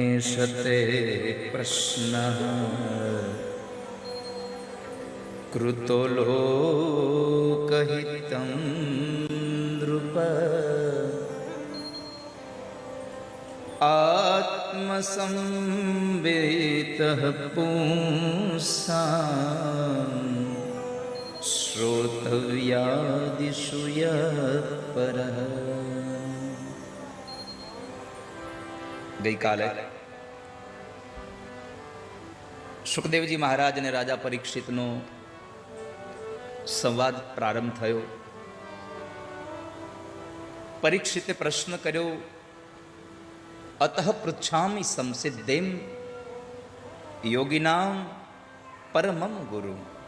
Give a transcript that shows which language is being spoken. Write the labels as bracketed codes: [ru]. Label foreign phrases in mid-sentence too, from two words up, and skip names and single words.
[sa] शते प्रश्नः कृतो लोकहितं नृप आत्मसंवेतः पुंसां श्रोतव्यादिषु यः परः। [gu] ગઈકાલે સુખદેવજી મહારાજ અને રાજા પરીક્ષિતનો સંવાદ પ્રારંભ થયો. પરીક્ષિતે પ્રશ્ન કર્યો, [sa] અતઃ પૃચ્છામિ સંસિદ્ધેમ યોગિનામ પરમમ ગુરુ.